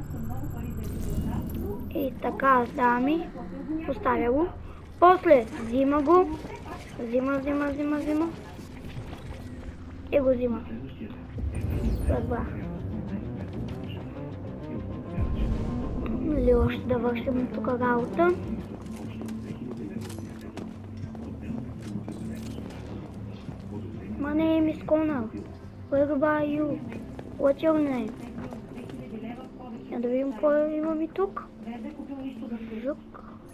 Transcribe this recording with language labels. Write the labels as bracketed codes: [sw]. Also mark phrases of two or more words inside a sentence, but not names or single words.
[bg] И така, дами. Поставя го. После взима го. Взима. И го взима. Разбрах. Или още да вършим тук работа. [en] My name is Connor. Where are you? What's your name? [bg] Я да видим кой имам и тук. Жук.